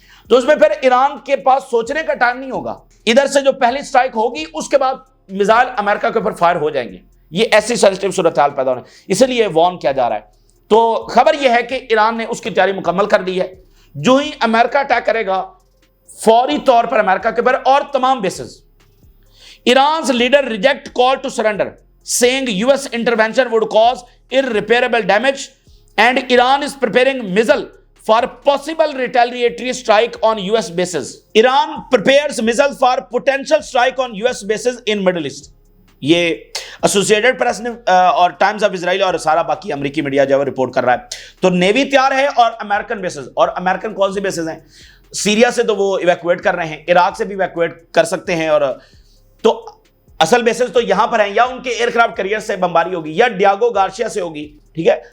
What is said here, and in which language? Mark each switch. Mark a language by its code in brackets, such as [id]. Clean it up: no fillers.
[ur] تو اس میں پھر ایران کے پاس سوچنے کا ٹائم نہیں ہوگا, ادھر سے جو پہلی سٹرائک ہوگی اس کے بعد میزائل امریکہ کے اوپر فائر ہو جائیں گے. یہ ایسی سینسٹیو صورتحال پیدا ہونے, اسی لیے وارن کیا جا رہا ہے. تو خبر یہ ہے کہ ایران نے اس کی تیاری مکمل کر لی ہے. جو ہی امریکہ اٹیک کرے گا فوری طور پر امریکہ کے اوپر اور تمام bases. [en] Iran's leader reject call to surrender, saying US intervention would cause irreparable damage, and Iran is preparing missile for possible retaliatory strike on US bases. Iran prepares missile for potential strike on US bases in Middle East. [ur] یہ associated press نے اور Times of Israel اور سارا باقی امریکی media جو ہے report کر رہا ہے. تو نیوی تیار ہے اور امریکن بیسز, اور امریکن کون سی بیسز ہیں؟ سیریا سے تو وہ ایویکویٹ کر رہے ہیں, عراق سے بھی ایویکویٹ کر سکتے ہیں, اور تو اصل بیسز تو یہاں پر ہیں, یا ان کے ایئر کرافٹ کیریئر سے بمباری ہوگی یا ڈیاگو گارشیا سے ہوگی, ٹھیک ہے.